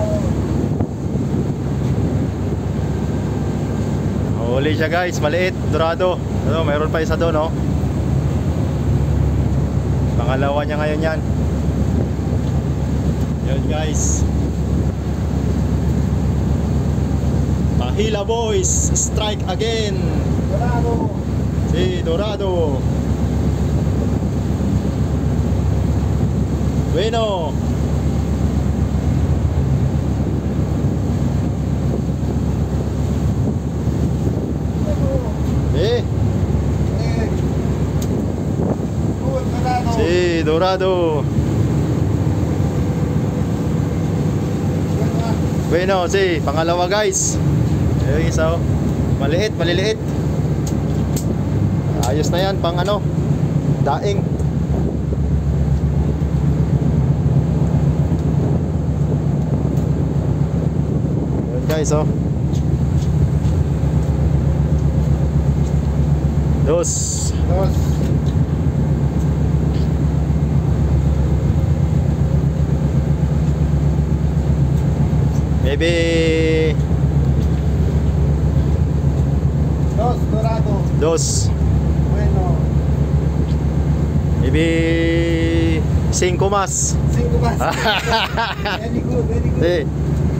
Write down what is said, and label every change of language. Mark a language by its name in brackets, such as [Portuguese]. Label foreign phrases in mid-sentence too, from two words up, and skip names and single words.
[Filipino] Huli siya guys, maliit, dorado. Ano, mayroon pa isa doon, no? Pangalawa niya ngayon yan. Yan guys. Pahila boys, [English] strike again. [Filipino] Dorado. [Spanish] Si dorado. Bueno. Si dorado. Bueno, [Filipino] si pangalawa guys. Ayun isa, oh. Maliit, maliliit. Ayos na yan, pang ano, daing. Ayun guys, oh. [Spanish] Dos. [English] Maybe [Spanish] Dorado. dos. Bueno. Maybe 5 mas. 5 más. [English] Very good, very good. [Spanish] Sí.